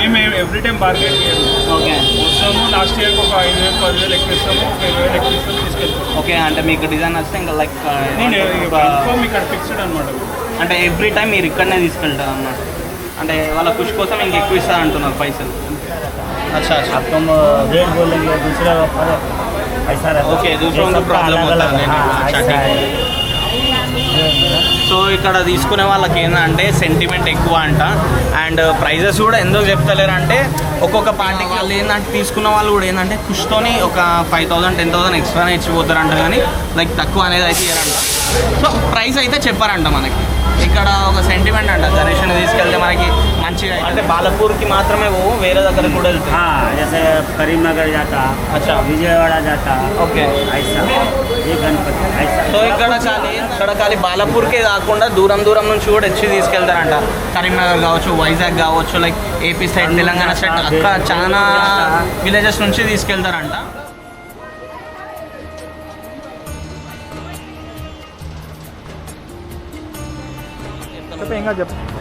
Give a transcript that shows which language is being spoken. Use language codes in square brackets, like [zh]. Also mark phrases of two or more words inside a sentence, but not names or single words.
[te] మేము [en] every time [te] బార్గెన్ చేయము. ఓకే, వస్తాము [en] last yearకి [te] ఒక 5,000-10,000 ఎక్కువ ఇస్తాము, 20,000 ఎక్కువ ఇస్తాము, తీసుకెళ్తాము. ఓకే, అంటే మీకు డిజైన్ వస్తే ఇంకా లైక్ ఇక్కడ ఫిక్స్డ్ అనమాట. అంటే [en] every time [te] మీరు ఇక్కడనే తీసుకెళ్తారు అన్నమాట. అంటే వాళ్ళ ఖుషి కోసం ఇంక ఎక్కువ ఇస్తారు అంటున్నారు పైసలు. [hi] अच्छा अच्छा, अब तुम रेट बोलेंगे दूसरा ऐसा रहता है। ఓకే, दूसरों का प्रॉब्लम होता है। अच्छा ठीक है. [te] సో ఇక్కడ తీసుకునే వాళ్ళకి ఏంటంటే సెంటిమెంట్ ఎక్కువ అంట. అండ్ ప్రైజెస్ కూడా ఎందుకు చెప్తలేరు అంటే ఒక్కొక్క పార్టీకి వాళ్ళు ఏంటంటే తీసుకున్న వాళ్ళు కూడా ఏంటంటే ఖుషితోని ఒక 5,000-10,000 ఎక్స్ట్రానే ఇచ్చిపోతారంట, కానీ లైక్ తక్కువ అనేది అయితే ఇయ్యారంట. సో ప్రైస్ అయితే చెప్పారంట మనకి. ఇక్కడ ఒక సెంటిమెంట్ అంట, గణేష్ని తీసుకెళ్తే మనకి మంచిగా అంటే బాలాపూర్కి మాత్రమే వేరే దగ్గర కూడా వెళ్తాయి. [hi] हाँ, जैसे करीमनगर जाता, अच्छा, विजयवाड़ा जाता, [te] ఓకే, [hi] ऐसा ये गणपति ऐसा। [te] సో ఇక్కడ ఖాళీ బాలాపూర్కే కాకుండా దూరం దూరం నుంచి కూడా వచ్చి తీసుకెళ్తారంట. కరీంనగర్ కావచ్చు, వైజాగ్ కావచ్చు, లైక్ ఏపీ సైడ్, తెలంగాణ సైడ్, అక్కడ చాలా విలేజెస్ నుంచి తీసుకెళ్తారంట. ఇంకా చెప్పు.